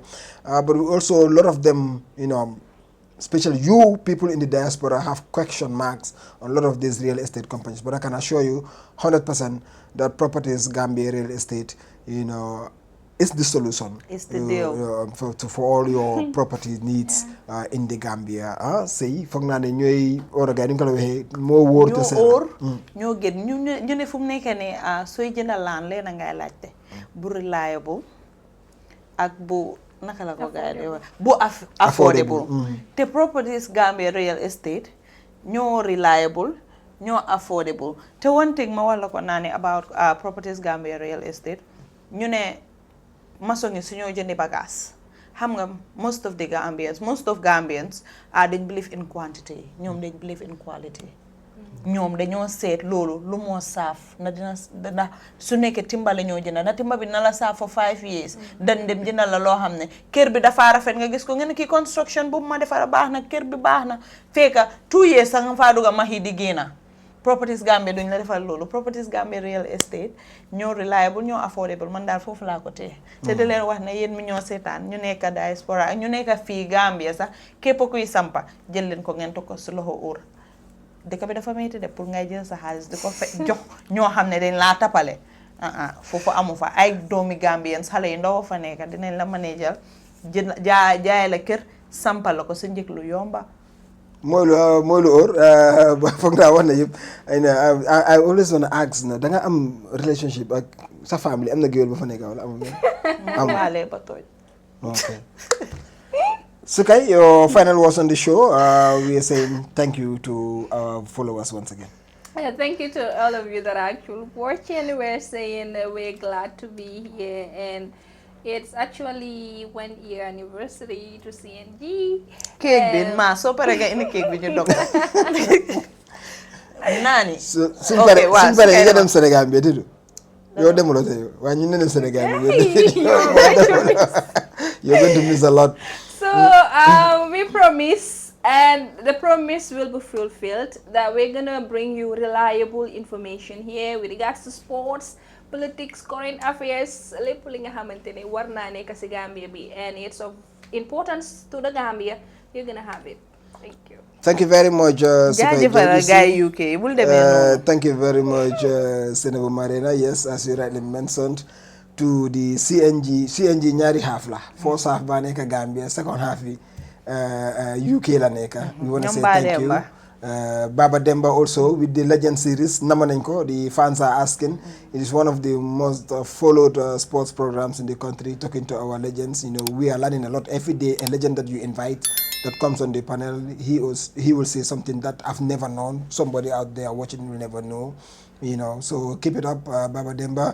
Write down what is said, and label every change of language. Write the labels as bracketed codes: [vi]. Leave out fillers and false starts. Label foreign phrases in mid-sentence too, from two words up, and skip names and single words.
[en] But we also, a lot of them, especially you people in the diaspora have question marks on a lot of these real estate companies. But I can assure you 100% that Properties Gambia Real Estate, is the solution. It's the deal. For all your property needs in the Gambia. [wo] Say, foog naa ne ñooy or gars yi ñu ko la waxee moo wóor te seen. ñoo gën ñu ne fu mu nekk nii sooy jënd laan leen ngay laajte bu reliable ak bu naka la ko gars yi wax bu affordable. te Properties Gambia Real Estate ñoo reliable ñoo affordable te [en] one thing [wo] ma wax la ko naa ne about Properties Gambia Real Estate ñu ne maçon yi suñoo jëndi bagage xam nga [en] most of Gambians [wo] dañ [en] believe in quantity [wo] ñoom dañ [en] believe in quality [wo] ñoom dañoo seet loolu lu moo saaf na dina su nekkee timba la ñoo jënd na timba bi na la saaf [en] for 5 years [wo] dañ dem jëndal la loo xam ne kër bi dafa rafet nga gis ko nga ne kii construction bu ma defara baax na kër bi baax na fekka [en] 2 years [wo] sax nga faa dugga maxi di génna Properties Gambia duñ la defal loolu Properties Gambia Real Estate ñoo reliable ñoo affordable man daal foofu laa ko téye te di leen wax ne yéen mi ñoo seetaan ñu nekk diaspora ak ñu nekk fii Gambia sax képp kuy sampa jël leen ko ngeen ko si loxo óor dëkk bi dafa metti de pour ngay jël sa xaalis di ko jox ñoo xam ne dañ laa tapale foofu amu fa ay doomi Gambians xale yi ndaw fa nekk dinañ la manager jaay la kër sampal la ko sa njëg lu yomba mooy lu óor foog naa wax na yëpp [en] I always want to ask [wo] na da nga am relationship ak sa famille am na géwél ba fa nekk wala amul waale ba tooñ [en] ok Sukay, your final words on the show. We are saying thank you to our followers once again. Yeah, thank you to all of you that are actually watching. We're saying we're glad to be here, and it's actually 1 year anniversary to CNG. [wo] Cake bin ma so pare nga indi cake bi ñu dog nani suñ pare yi nga dem Sénégal bi tëdd yow demuloo tey waaye ñu ne dem Sénégal bi [en] you're going to miss a lot. So we promise, and the promise will be fulfilled, that we're gonna bring you reliable information here with regards to sports, politics, current affairs, [wo] lépp li nga xamante ne war naa nekk ci Gambia bi, [en] and it's of importance to the Gambia. You're gonna have it. Thank you. Thank you very much. [wo] jaajëfal gaay UK bul demee noonu. [en] Thank you very much, Senator Marina. Yes, as you rightly mentioned, to the CNG [wo] ñaari half la. [en] First half [wo] ba nekk [en] Gambia, second half [wo] bi UK la nekk. [en] We want to say thank you. Baba Demba also with the Legend series [wo] nama nañ ko, [en] the fans are asking. It is one of the most followed sports programs in the country, talking to our legends. You know, we are learning a lot every day. A legend that you invite that comes on the panel, he will say something that I've never known. Somebody out there watching will never know. You know, so keep it up, Baba Demba.